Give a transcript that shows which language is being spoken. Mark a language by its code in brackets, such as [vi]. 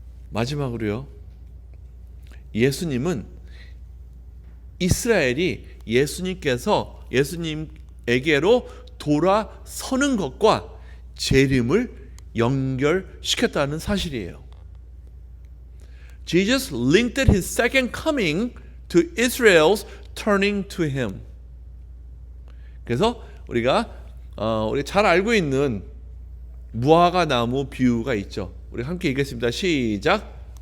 [ko] 마지막으로요, 예수님은 이스라엘이 예수님에게로 돌아서는 것과 재림을 연결시켰다는 사실이에요. [en] Jesus linked his second coming to Israel's turning to him. [ko] 그래서 우리가 잘 알고 있는 무화과 나무 비유가 있죠. 우리 함께 읽겠습니다. 시작.